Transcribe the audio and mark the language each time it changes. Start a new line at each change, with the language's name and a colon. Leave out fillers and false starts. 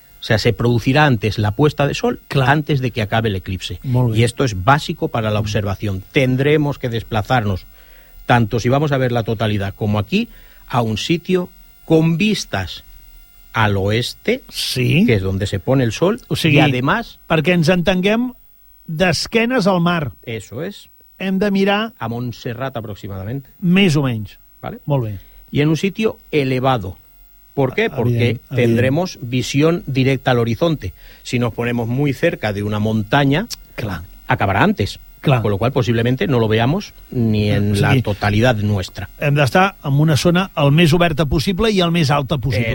Spanish: O sea, se producirá antes la puesta de sol, claro. Antes de que acabe el eclipse. Y esto es básico para la observación. Tendremos que desplazarnos, tanto si vamos a ver la totalidad como aquí, a un sitio con vistas al oeste, sí. Que es donde se pone el sol,
Catalan: o sigui,
Spanish: y además...
Catalan: Perquè ens entenguem d'esquenes al mar.
Spanish: Eso es.
Catalan: Hem de mirar...
Spanish: A Montserrat, aproximadamente.
Catalan: Més o menys.
Spanish: ¿Vale?
Catalan: Molt bé.
Spanish: Y en un sitio elevado. ¿Por qué? Porque tendremos visión directa al horizonte. Si nos ponemos muy cerca de una montaña, acabará antes.
Catalan: Clar.
Spanish: Con lo cual, posiblemente, no lo veamos ni en la totalidad nuestra.
Catalan: Hem d'estar en una zona el més oberta possible i el més alta possible.